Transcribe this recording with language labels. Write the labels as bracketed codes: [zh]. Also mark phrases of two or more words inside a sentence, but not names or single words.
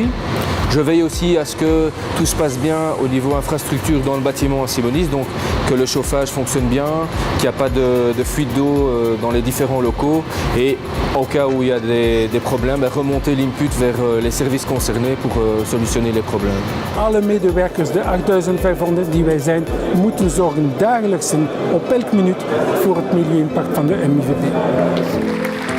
[fr] Je veille aussi à ce que tout se passe bien au niveau infrastructure dans le bâtiment à Simonis, donc que le chauffage fonctionne bien, qu'il n'y a pas de fuite d'eau dans les différents locaux et au cas où il y a des problèmes, remonter l'input vers les services concernés pour solutionner les problèmes. [nl] Alle medewerkers, de 8500 die wij zijn, moeten zorgen dagelijks op elke minuut voor het milieu-impact van de MIVB.